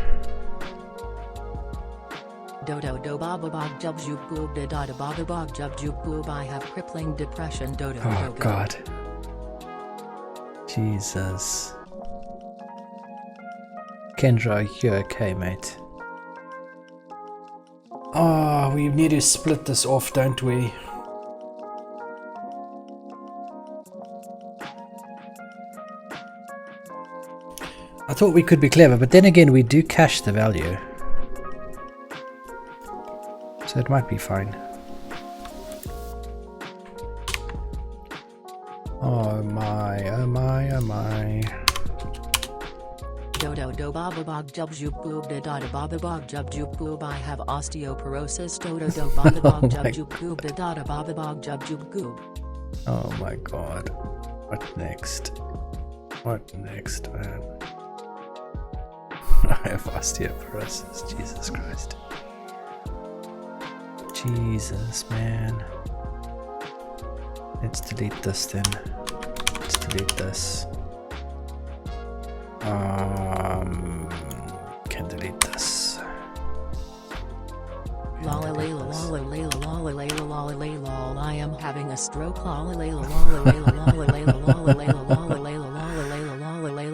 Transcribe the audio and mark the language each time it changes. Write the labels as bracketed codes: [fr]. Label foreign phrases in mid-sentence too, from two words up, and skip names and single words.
[en] Dodo do baba bog jub jub boob da da da baba bog jub jub boob. I have crippling depression. Dodo Oh dodo. God. Jesus. Kendra, you're okay, mate. Oh, we need to split this off, don't we? I thought we could be clever, but then again we do cache the value. So it might be fine. Oh my, oh my, oh my. Dodo do baba bog jub jub boob da da da baba bog jub jub boob. I have osteoporosis. Dodo do baba bog Oh jub my jub boob da da da baba bog jub jub goob. Oh my God. What next? What next, man? I have osteoporosis. Jesus Christ. Jesus, man. Let's delete this then. Let's delete this. Can delete this. Lala layla lala layla lala layla lala layla. I am having a stroke. Lala layla lala layla lala layla lala layla lala layla lala layla lala